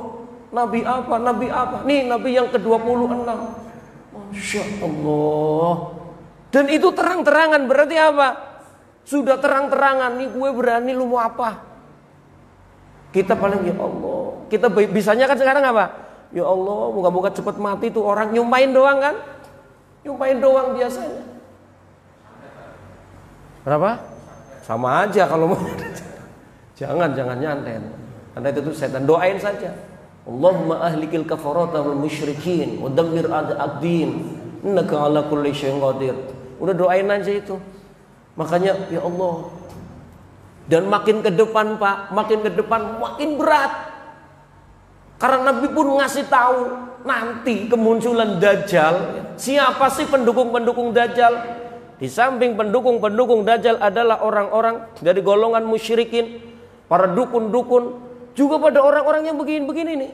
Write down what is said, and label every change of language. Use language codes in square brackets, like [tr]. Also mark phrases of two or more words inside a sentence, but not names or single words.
[id] Nabi apa? Nabi apa? Nih Nabi yang ke-26. [ar] ما شاء الله. [id] Dan itu terang-terangan berarti apa? Sudah terang-terangan, nih gue berani, lu mau apa? Kita paling [ar] يا الله. [id] Kita bisanya kan sekarang apa? [ar] يا الله, [id] moga-moga cepat mati tuh orang. Nyumpain doang kan? Nyumpain doang biasanya. Berapa? Sama aja kalau mau. Jangan nyanten. Karena itu setan. Doain saja. [ar] اللهم أهلك الكفرة والمشركين ودمر أعداء الدين. إنك على كل شيء قدير. [id] Udah doain aja itu. Makanya [ar] يا الله. [id] Dan makin ke depan Pak, makin ke depan makin berat. Karena Nabi pun ngasih tahu nanti kemunculan Dajjal. Siapa sih pendukung-pendukung Dajjal? Di samping pendukung-pendukung Dajjal adalah orang-orang dari golongan musyrikin, para dukun-dukun, juga pada orang-orang yang begini-begini nih.